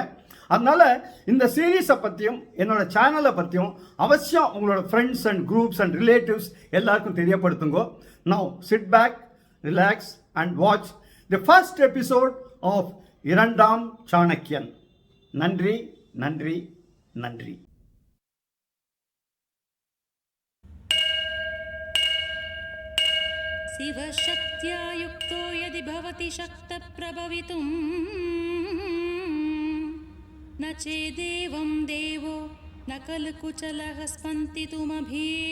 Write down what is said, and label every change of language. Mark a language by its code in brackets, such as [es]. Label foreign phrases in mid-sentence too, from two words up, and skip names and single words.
[ta] அதனால் இந்த சீரீஸை பற்றியும் என்னோட சேனலை பற்றியும் அவசியம் உங்களோட [en] friends and groups and relatives [ta] எல்லாருக்கும் தெரியப்படுத்துங்க. [en] Now sit back, relax and watch the first episode of 2ஆம் சாணக்கியன். [ta] நன்றி நன்றி நன்றி. [sa] शिवशक्त्या युक्तो यदि भवति शक्तप्रभवितुं न चेदेवं देवो न खलु कुचलः स्पन्दितुमभि